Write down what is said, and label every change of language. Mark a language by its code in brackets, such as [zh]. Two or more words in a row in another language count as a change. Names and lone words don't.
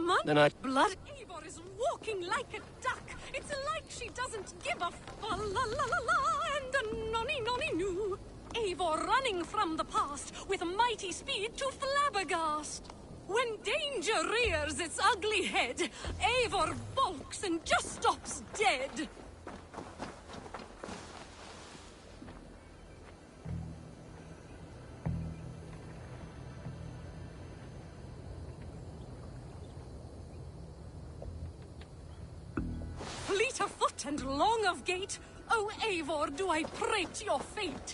[en] Then I— Blood? Eivor is walking like a duck. It's like she doesn't give a fa-la-la-la-la and a nonny-nonny-noo. Eivor running from the past with mighty speed to flabbergast. When danger rears its ugly head, Eivor balks and just stops dead. Fleet of foot and long of gait, O Eivor, do I prate your fate.